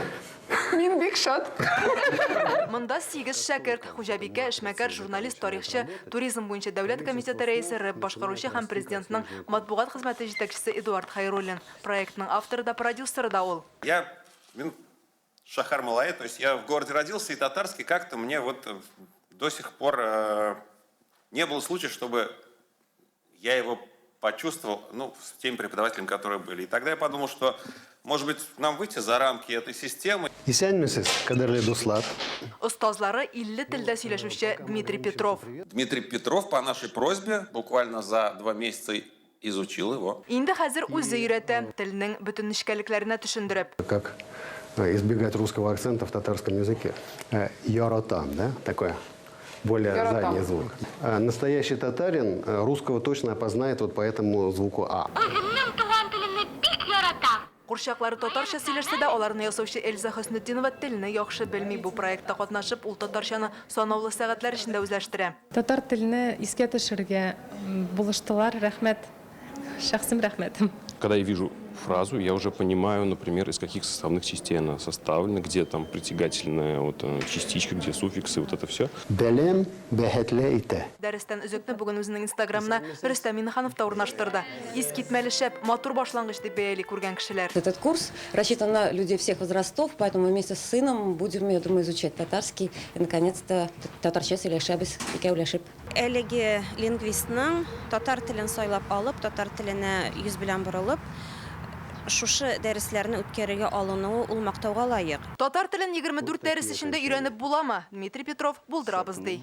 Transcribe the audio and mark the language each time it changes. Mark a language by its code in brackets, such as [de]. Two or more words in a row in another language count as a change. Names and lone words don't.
[tt] Мин бик шат. Монда 8 шәкерт, хуҗабикә, эшмәкәр, журналист, тарихчы, туризм буенча дәүләт комитеты рәисе, рэп башкаручы һәм президентның матбугат хезмәте җитәкчесе Эдуард Хайруллин. Проектның авторы да продюсеры да ул. [ru] Я [tt] Шахар Малай, [ru] то есть я в городе родился, и татарский как-то мне вот до сих пор не было случая, чтобы я его почувствовал, ну, с теми преподавателями, которые были. И тогда я подумал, что, может быть, нам выйти за рамки этой системы. [tt] Исәнмесез, кадерле дуслар. Остазлары 50 телдә сөйләшүче Дмитрий Петров. [ru] Дмитрий Петров по нашей просьбе буквально за 2 месяца изучил его. [tt] Инде хәзер үзе өйрәтә, телнең бөтен нечкәлекләренә төшендереп. [ru] Как избегать русского акцента в татарском языке. [tt] Яратам, да? [ru] Такое более задний звук. Настоящий татарин русского точно опознает вот по этому звуку «а». [tt] Курчаклары татарча сөйләшсә дә, аларны ясаучы Эльза Хөснетдинова телне яхшы белми. Бу проектта катнашып, ул татарчаны санаулы сәгатьләр эчендә үзләштерә. Татар телене искә төшерергә булыштылар. Рәхмәт. Шәхсем рәхмәтем. [ru] Когда я вижу фразу, я уже понимаю, например, из каких составных частей она составлена, где там притягательная вот, частичка, где суффиксы, вот это все. [tt] Белем бәһәтле ите. Дәрестән өзекне бүген үзенең Инстаграмына Рөстәм Миннеханов та урнаштырды. Искитмәле шәп, матур башлангыч дип бәяли күргән кешеләр. [ru] Этот курс рассчитан на людей всех возрастов, поэтому вместе с сыном будем, я думаю, изучать татарский. И, наконец-то, [tt] татарча сөйләшәбез, икәү ләшеп. Әлеге лингвистның татар телен сайлап алып, татар теленә йөз белән борылып, шушы дәресләрне үткәрергә алынуы ул мактауга лаек. Татар телен 24 дәрес эчендә өйрәнеп буламы? Дмитрий Петров булдырабыз ди.